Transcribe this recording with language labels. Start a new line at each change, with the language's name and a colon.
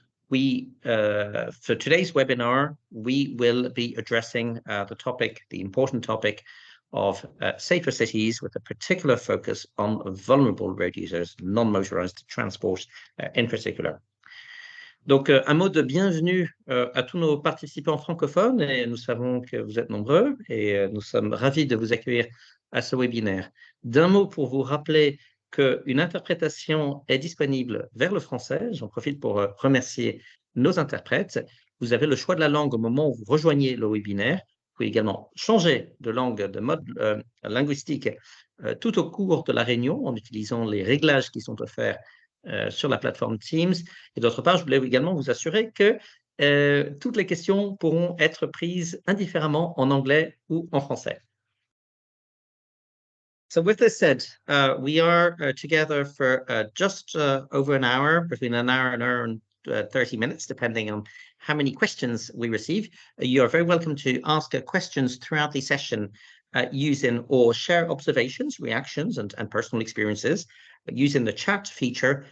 English: For today's webinar, we will be addressing the important topic of safer cities with a particular focus on vulnerable road users, non-motorized transport in particular.
French: Donc, un mot de bienvenue à tous nos participants francophones, et nous savons que vous êtes nombreux, et nous sommes ravis de vous accueillir à ce webinaire. D'un mot pour vous rappeler qu'une interprétation est disponible vers le français. J'en profite pour remercier nos interprètes. Vous avez le choix de la langue au moment où vous rejoignez le webinaire. Vous pouvez également changer de langue, de mode linguistique tout au cours de la réunion en utilisant les réglages qui sont offerts sur la plateforme Teams. Et d'autre part, je voulais également vous assurer que toutes les questions pourront être prises indifféremment en anglais ou en français.
English: So with this said, we are together for just over an hour, between an hour and 30 minutes, depending on how many questions we receive. You are very welcome to ask questions throughout the session using or share observations, reactions, and personal experiences using the chat feature.